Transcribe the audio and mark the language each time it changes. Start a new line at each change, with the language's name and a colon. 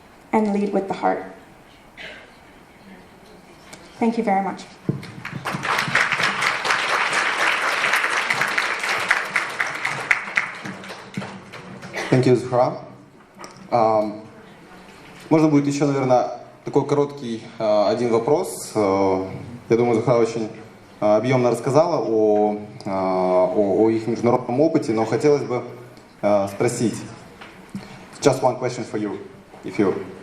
English: And lead with the heart. Thank you very much. Thank you, Зухра.
Russian: Можно будет еще, наверное, такой короткий один вопрос. Я думаю, Зухра очень объемно рассказала о их международном опыте, но хотелось бы спросить.
English: Just one question for you, if you.